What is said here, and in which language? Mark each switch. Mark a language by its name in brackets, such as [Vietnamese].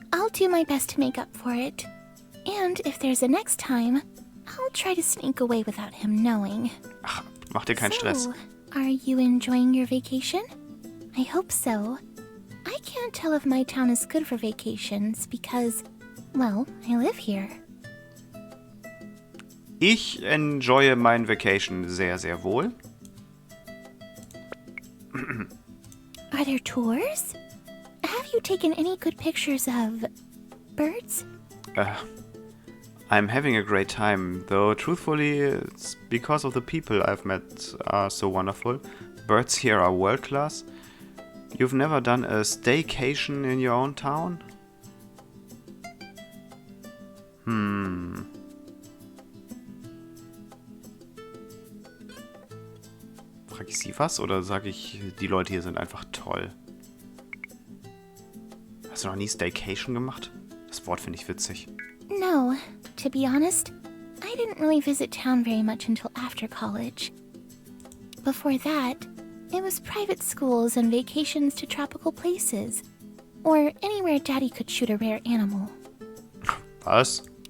[English] I'll do my best to make up for it. And if there's a next time, I'll try to sneak away without him knowing. [German] Ach, mach dir keinen Stress. [English] So, are you enjoying your vacation? I hope so. I can't tell if my town is good for vacations because, well, I live here. [German] Ich enjoye mein Vacation sehr, sehr wohl. [English] Are there tours? Have you taken any good pictures of birds? I'm having a great time, though truthfully, it's because of the people I've met are so wonderful. Birds here are world class. You've never done a staycation in your own town? [German] Frag ich sie was oder sage ich, die Leute hier sind einfach toll? Hast du noch nie Staycation gemacht? Das Wort finde ich witzig. [English] No, to be honest, I didn't really visit town very much until after college. Before that, it was private schools and vacations to tropical places, or anywhere Daddy could shoot a rare animal. [German] Was?